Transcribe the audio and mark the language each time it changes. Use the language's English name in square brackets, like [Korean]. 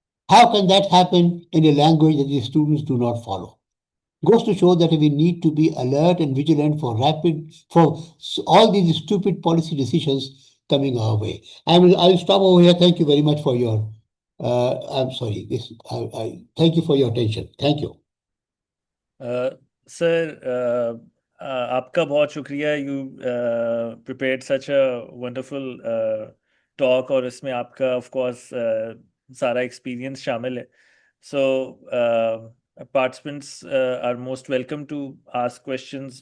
[English] How can that happen in a language that the students do not follow? Goes to show that we need to be alert and vigilant for all these stupid policy decisions coming our way. I'll stop over here. Thank you very much for your. I'm sorry. Thank you for your attention. Thank you. [Hindi] Sir, आपका बहुत शुक्रिया. [English] You prepared such a wonderful talk, [Hindi] और इसमें आपका [English] of course [Hindi] सारा [English] experience [Hindi] शामिल है. [English] So participants are most welcome to ask questions.